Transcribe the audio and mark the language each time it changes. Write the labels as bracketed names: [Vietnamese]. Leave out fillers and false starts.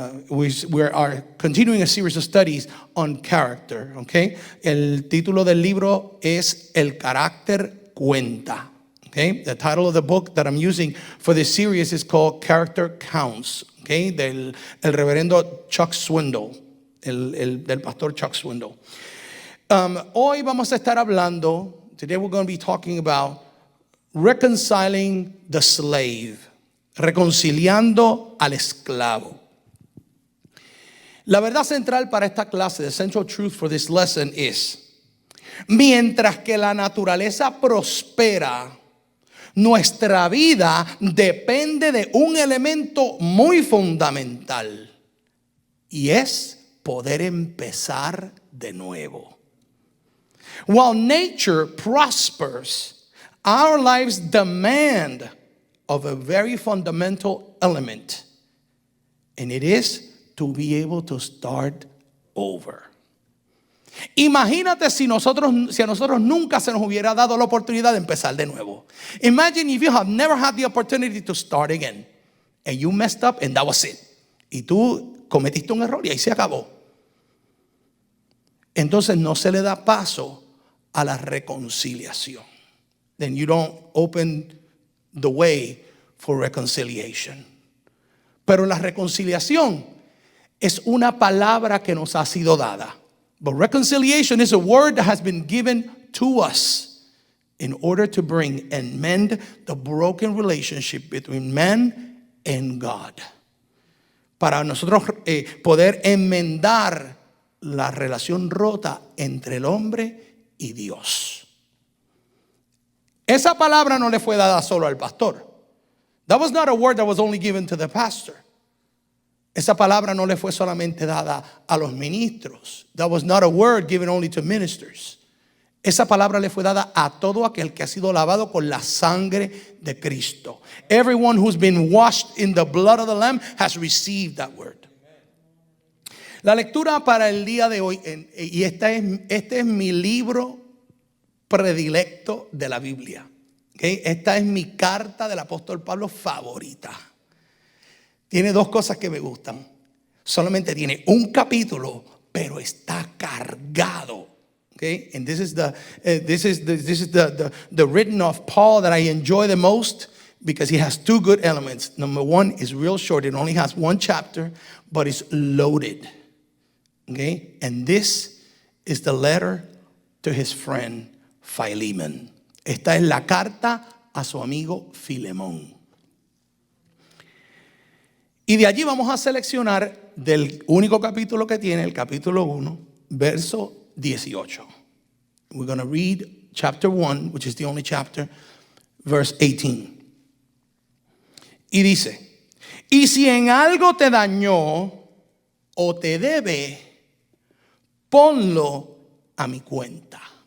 [English] We are continuing a series of studies on character. Okay? [Spanish] El título del libro es El carácter cuenta. [English] Okay? The title of the book that I'm using for this series is called Character Counts. [Spanish] Okay, del reverendo Chuck Swindoll, del pastor Chuck Swindoll. Hoy vamos a estar hablando, [English] today we're going to be talking about reconciling the slave, [Spanish] reconciliando al esclavo. La verdad central para esta clase, [English] the central truth for this lesson is, [Spanish] mientras que la naturaleza prospera, nuestra vida depende de un elemento muy fundamental y es poder empezar de nuevo. [English] While nature prospers, our lives demand of a very fundamental element, and it is to be able to start over. [Spanish] Imagínate si a nosotros nunca se nos hubiera dado la oportunidad de empezar de nuevo. [English] Imagine if you have never had the opportunity to start again and you messed up and that was it. [Spanish] Y tú cometiste un error y ahí se acabó. Entonces no se le da paso a la reconciliación. [English] Then you don't open the way for reconciliation. [Spanish] Pero la reconciliación es una palabra que nos ha sido dada. [English] But reconciliation is a word that has been given to us in order to bring and mend the broken relationship between man and God. [Spanish] Para nosotros poder enmendar la relación rota entre el hombre y Dios. Esa palabra no le fue dada solo al pastor. [English] That was not a word that was only given to the pastor. [Spanish] Esa palabra no le fue solamente dada a los ministros. [English] That was not a word given only to ministers. [Spanish] Esa palabra le fue dada a todo aquel que ha sido lavado con la sangre de Cristo. [English] Everyone who's been washed in the blood of the Lamb has received that word. [Spanish] La lectura para el día de hoy, y este es mi libro predilecto de la Biblia. Okay? Esta es mi carta del apóstol Pablo favorita. Tiene dos cosas que me gustan. Solamente tiene un capítulo, pero está cargado. Okay? [English] And this is the written of Paul that I enjoy the most because he has two good elements. Number one is real short. It only has one chapter, but it's loaded. Okay? And this is the letter to his friend Philemon. [Spanish] Esta es la carta a su amigo Filemón. Y de allí vamos a seleccionar del único capítulo que tiene, el capítulo 1, verso 18. [English] We're going to read chapter 1, which is the only chapter, verse 18. [Spanish] Y dice, y si en algo te dañó o te debe, ponlo a mi cuenta.